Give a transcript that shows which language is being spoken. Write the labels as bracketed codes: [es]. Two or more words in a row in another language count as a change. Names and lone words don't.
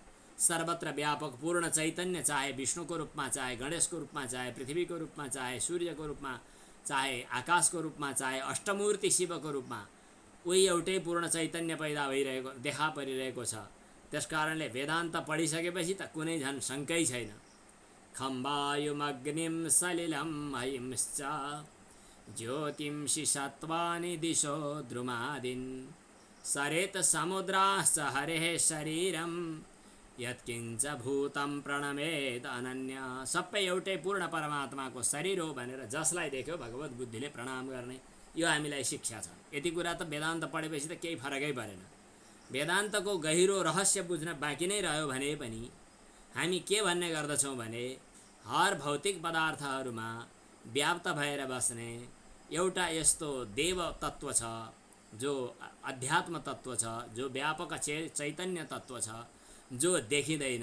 [ne] सर्वत्र व्यापक पूर्ण चैतन्य, चाहे विष्णुको रूपमा, चाहे गणेशको रूपमा, चाहे पृथ्वीको रूपमा, चाहे सूर्यको रूपमा, चाहे आकाशको रूपमा, चाहे अष्टमूर्ति शिवको रूपमा, उही एउटै पूर्ण चैतन्य पैदा भइरहेको देखा परिरहेको छ। त्यसकारणले वेदान्त पढिसकेपछि त कुनै झन् शङ्कै छैन। [sa] खं वायुमग्निं सलिलं महिंश्च ज्योतिंषि सत्त्वानि दिशो द्रुमादीन् सरेत समुद्राश्च हरेः शरीरं यत्किञ्च भूतं प्रणमेद अनन्य। [ne] सबै एउटै पूर्ण परमात्माको शरीर हो भनेर जसलाई देख्यो भगवत बुद्धिले प्रणाम गर्ने, यो हामीलाई शिक्षा छ। यति कुरा त वेदान्त पढेपछि त केही फरकै परेन। वेदान्तको गहिरो रहस्य बुझ्न बाँकी नै रह्यो भने पनि हामी के भन्ने गर्दछौँ भने, हर भौतिक पदार्थहरूमा व्याप्त भएर बस्ने एउटा यस्तो देव तत्त्व छ, जो अध्यात्म तत्त्व छ, जो व्यापक चैतन्य तत्त्व छ, जो देखिँदैन।